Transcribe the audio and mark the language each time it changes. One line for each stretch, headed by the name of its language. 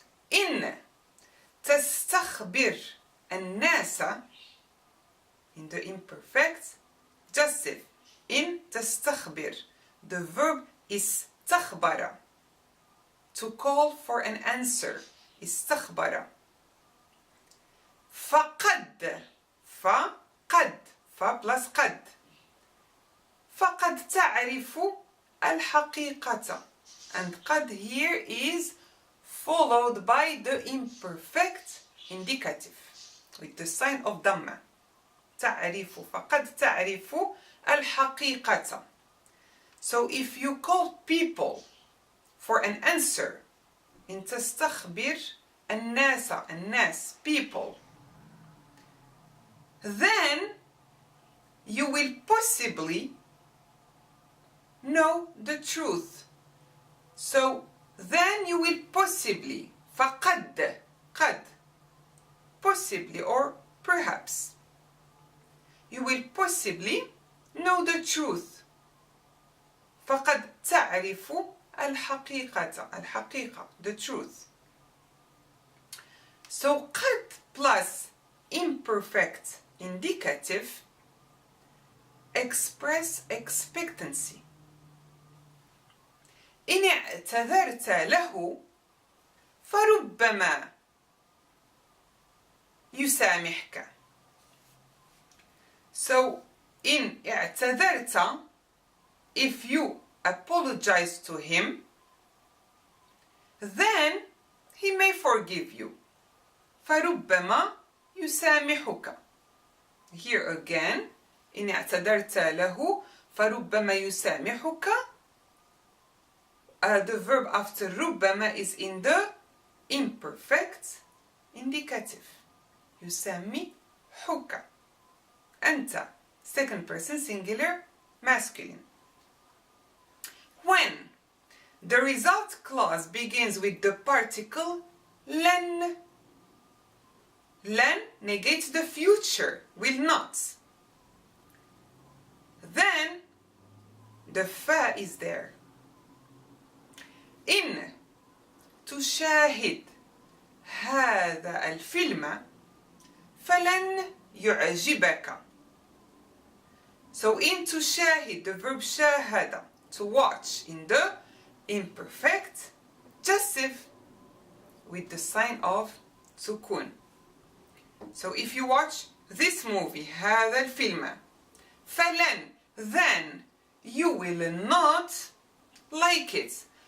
Arabic: إن تستخبر الناس,
English: in the imperfect, jussive. إن تستخبر, the verb is استخبر, to call for an answer, استخبر.
Arabic: فقد, فقد, ف
English: plus
Arabic: قد. فقد تعرف الحقيقة,
English: and قد here is followed by the imperfect indicative with the sign of ضمة.
Arabic: تعرف, فقد تعرف الحقيقة.
English: So if you call people for an answer,
Arabic: إن تستخبر الناس,
English: الناس, people, then you will possibly know the truth. So then you will possibly, فقد, قد, possibly or perhaps, you will possibly know the truth.
Arabic: فقد تعرف الحقيقة, الحقيقة,
English: the truth. So قد plus imperfect indicative express expectancy.
Arabic: إن اعتذرت له فربما يسامحك.
English: So
Arabic: إن اعتذرت,
English: if you apologize to him, then he may forgive you.
Arabic: فربما يسامحك.
English: Here again,
Arabic: إن اعتذرت له فربما يسامحك.
English: The verb after ربما is in the imperfect indicative. يسامحك. أنت, second person singular masculine. When the result clause begins with the particle لن, لن negates the future, will not, then the fa is there.
Arabic: إن تشاهد هذا الفيلم فلن يعجبك.
English: So
Arabic: إن تشاهد,
English: the verb شاهد, to watch, in the imperfect jussive with the sign of سكون. So if you watch this movie,
Arabic: هذا الفيلم, فلن,
English: then you will not like it.